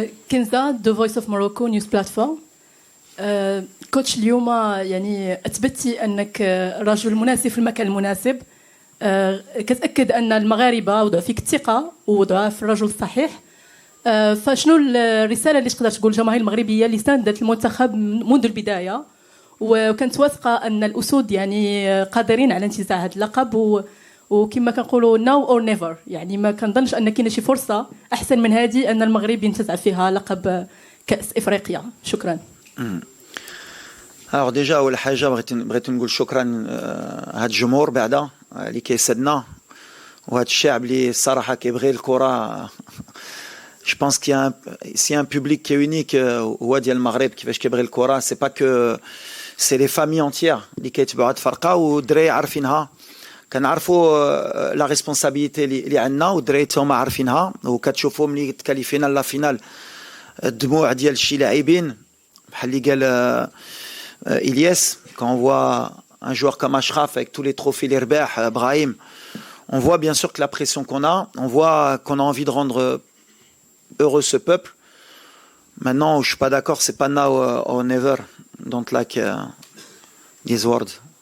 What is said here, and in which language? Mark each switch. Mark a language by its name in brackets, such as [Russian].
[Arabic] كنزة The Voice of Morocco News Platform. كوتش اليوم يعني أثبتي أنك رجل مناسب في المكان المناسب. كتأكد أن المغاربة وضعوا فيك الثقة ووضعوها في الرجل الصحيح. فشنو الرسالة اللي تقدر تقول الجماهير المغربية اللي ساندت المنتخب منذ البداية وكانت واثقة أن الأسود يعني قادرين على انتزاع هذا اللقب وكما كنقولوا [English] now or never [Arabic] يعني ما كنظنش أن كاينه شي فرصة أحسن من هذه أن المغرب ينتزع فيها لقب كأس إفريقيا. شكرا. [French] Alors déjà [Arabic] أول حاجة بغيت نقول شكرا هاد الجمهور بعدا اللي كيسدنا وهاد الشعب اللي الصراحة كيبغي الكرة. [French] Je pense qu'il y a un public qui est unique [Arabic] هو ديال المغرب كيفاش كيبغي الكرة. [French] C'est pas que c'est les familles entières [Arabic] اللي كيتبعوا هاد الفرقة والدراري عارفينها. كنعرفوا لا ريسبونسابيلتي اللي عندنا والدراري هما عارفينها وكتشوفوهم اللي تكاليفينا لا فينال الدموع ديال شي لاعبين بحال اللي قال إلياس. [French] Quand on voit un joueur comme Achraf avec tous les trophées les رباح Brahim, on voit bien sûr que la pression qu'on a, on voit qu'on a envie de rendre heureux ce peuple. Maintenant, je suis pas d'accord, c'est pas now or never. [English] Don't like these words.